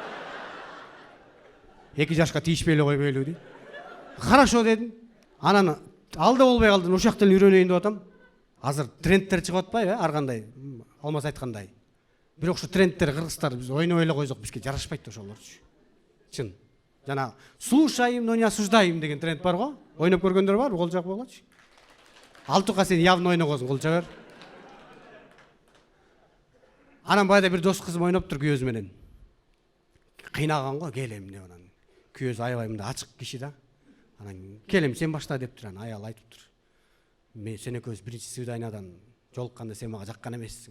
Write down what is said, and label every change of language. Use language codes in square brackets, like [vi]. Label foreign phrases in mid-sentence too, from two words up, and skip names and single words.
[ky] 2 жашка тийишпей эле койбойлу дейт. Хорошо дедим. Анан алда болбой калдым, ушак тилин үйрөнөйүн деп атам. Азыр трендтер чыгып атпайбы, ар кандай, Алмаз айткандай. Бирок ушу трендтер кыргыздар биз ойнобой эле койсок бизге жарашпайт ошолорчу. Чын. Жана [ru] слушаем, но не осуждаем [ky] деген тренд бар го. Ойноп көргөндөр бар, кол жак болгочу. Алтука сен явно ойногосуң, кол жабер. Анан байда бир дос кызым ойноптур күйөөзү менен. Кыйнаган го, келем деп анан. Күйөөзү аябай мындай ачык киши да. Анан келем сен башта дептир, анан аял айтыптыр. Мен сен экөөбүз биринчи свиданиядан жолукканда сен мага жаккан эмессиң.